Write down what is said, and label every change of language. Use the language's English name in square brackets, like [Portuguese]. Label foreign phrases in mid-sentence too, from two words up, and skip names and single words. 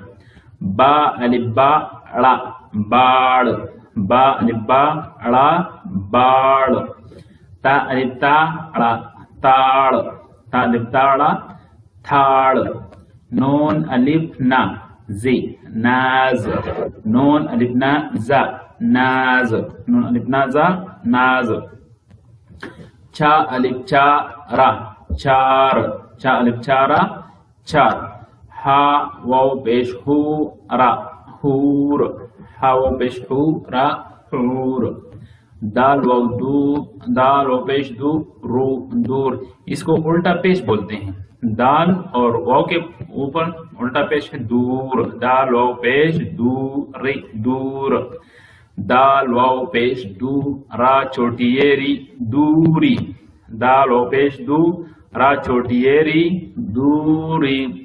[Urdu] با الف با ڑا باڑ، با الف با ڑا باڑ. تا الف تا ڑا تاڑ، تا الف تا ڑا تھاڑ. نون الف نا زے ناز، نون الف نا زا ناز نون الف نازا ناز چا الف چا را چار چا الف چا را چار ہا واو پیش ہو را حور ہا واو پیش ہو را حور دال واو پیش دو رو دور اس کو الٹا پیش بولتے ہیں دال اور واو کے اوپر الٹا پیش ہے دور دال واو پیش دور دور دال واو پیش دو را چھوٹی ری دوری دال واو پیش دو را چھوٹی ری دوری